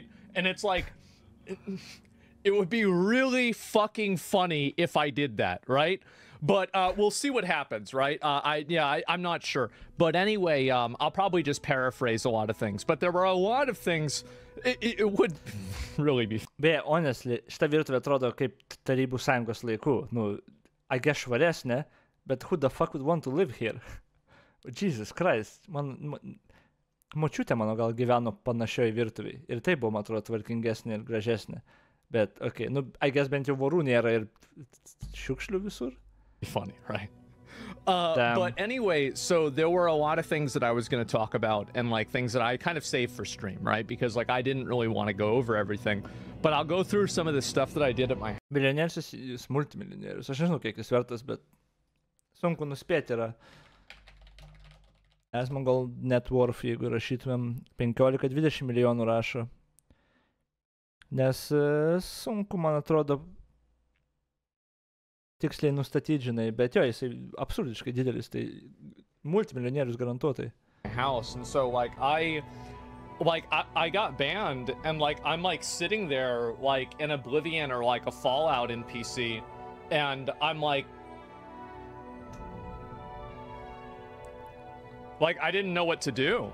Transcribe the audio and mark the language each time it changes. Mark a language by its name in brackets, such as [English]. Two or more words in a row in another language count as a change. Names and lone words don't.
[English] And it's like, it would be really fucking funny if I did that, right? But we'll see what happens, right? I'm not sure. But anyway, I'll probably just paraphrase a lot of things. But there were a lot of things. It would really be. [Lithuanian] Beje, honestly, šita virtuvė atrodo kaip Tarybų Sąjungos laikų. Nu, [English] I guess švaresnė, but who the fuck would want to live here? Jesus Christ. [Lithuanian] Močiutė mano gal gyveno panašioj virtuviai. Ir tai buvo, man atrodo, tvarkingesnė ir gražesnė. Bet, okay, nu, [English] I guess [Lithuanian] bent jau vorų nėra ir šiukšlių visur. [English] Funny, right? But anyway, so there were a lot of things that I was going to talk about, and like things that I kind of saved for stream, right? Because like I didn't really want to go over everything, but I'll go through some of the stuff that I did at my [Lithuanian] Milijonierius, jis multimilijonierius. Aš nežinau, kiek jis vertas, bet sunku nuspėti yra. Asmongold [English] net worth, [Lithuanian] jeigu rašytumėm 15-20 milijonų rašo. Nes sunku, man atrodo, tiksliai nustatyti, žinai, bet jo, jisai absurdiškai didelis, tai multimilijonierius garantuotai. [English] House, and so like I got banned, and like I'm like sitting there like in Oblivion or like a Fallout in PC, and I'm like I didn't know what to do.